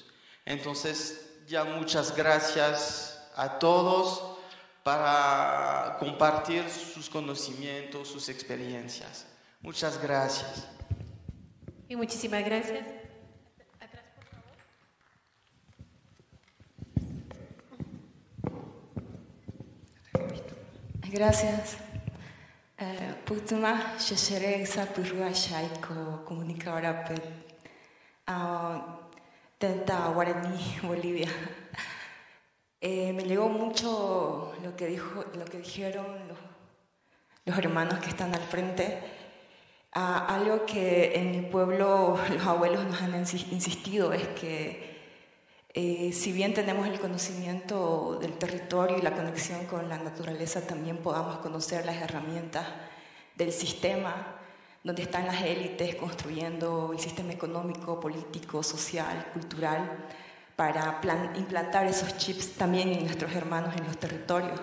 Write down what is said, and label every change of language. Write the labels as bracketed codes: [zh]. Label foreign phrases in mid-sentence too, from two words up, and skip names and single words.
[es] Entonces, ya muchas gracias a todos para compartir sus conocimientos, sus experiencias. Muchas gracias. Y muchísimas gracias. Atrás, por favor. Gracias. [gn] Putuma sheshere sapurua shaiko comunicadora tenta Guaraní, Bolivia. [es] Me llegó mucho lo que dijeron los hermanos que están al frente. Algo que en mi pueblo los abuelos nos han insistido es que si bien tenemos el conocimiento del territorio y la conexión con la naturaleza, también podamos conocer las herramientas del sistema donde están las élites construyendo el sistema económico, político, social, cultural, para implantar esos chips también en nuestros hermanos en los territorios.